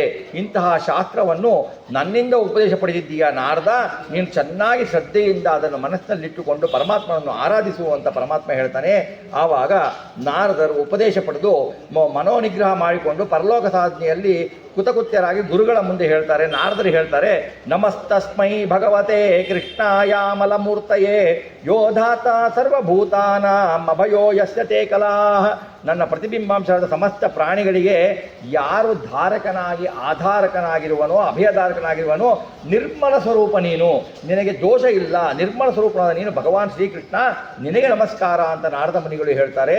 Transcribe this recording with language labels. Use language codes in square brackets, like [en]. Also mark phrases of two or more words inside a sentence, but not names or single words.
[kn] ಇಂತಹ ಶಾಸ್ತ್ರವನ್ನು ನನ್ನಿಂದ ಉಪದೇಶ ಪಡೆದಿದ್ದೀಯ ನಾರದ, ನೀನು ಚೆನ್ನಾಗಿ ಶ್ರದ್ಧೆಯಿಂದ ಅದನ್ನು ಮನಸ್ಸಿನಲ್ಲಿಟ್ಟುಕೊಂಡು ಪರಮಾತ್ಮನನ್ನು ಆರಾಧಿಸುವಂತ ಪರಮಾತ್ಮ ಹೇಳ್ತಾನೆ. ಆವಾಗ ನಾರದರು ಉಪದೇಶ ಪಡೆದು ಮನೋನಿಗ್ರಹ ಮಾಡಿಕೊಂಡು ಪರಲೋಕ ಸಾಧನೆಯಲ್ಲಿ ಕುತಕುತ್ಯರಾಗಿ ಗುರುಗಳ ಮುಂದೆ ಹೇಳ್ತಾರೆ. ನಾರದರು ಹೇಳ್ತಾರೆ, [sa] ನಮಸ್ತಸ್ಮೈ ಭಗವತೆ ಕೃಷ್ಣಾಯಾಮಲಮೂರ್ತಯೇ ಯೋಧಾತ ಸರ್ವಭೂತಾನಾಂ ಅಭಯೋ ಯಸ್ಯ ತೇ ಕಲಾಃ. [kn] ನನ್ನ ಪ್ರತಿಬಿಂಬಾಂಶವಾದ ಸಮಸ್ತ ಪ್ರಾಣಿಗಳಿಗೆ ಯಾರು ಧಾರಕನಾಗಿ ಆಧಾರಕನಾಗಿರುವನೋ ಅಭಯಧಾರಕನಾಗಿರುವನೋ ನಿರ್ಮಲ ಸ್ವರೂಪ ನೀನು, ನಿನಗೆ ದೋಷ ಇಲ್ಲ, ನಿರ್ಮಲ ಸ್ವರೂಪನಾದ ನೀನು ಭಗವಾನ್ ಶ್ರೀಕೃಷ್ಣ, ನಿನಗೆ ನಮಸ್ಕಾರ ಅಂತ ನಾರದ ಮುನಿಗಳು ಹೇಳ್ತಾರೆ.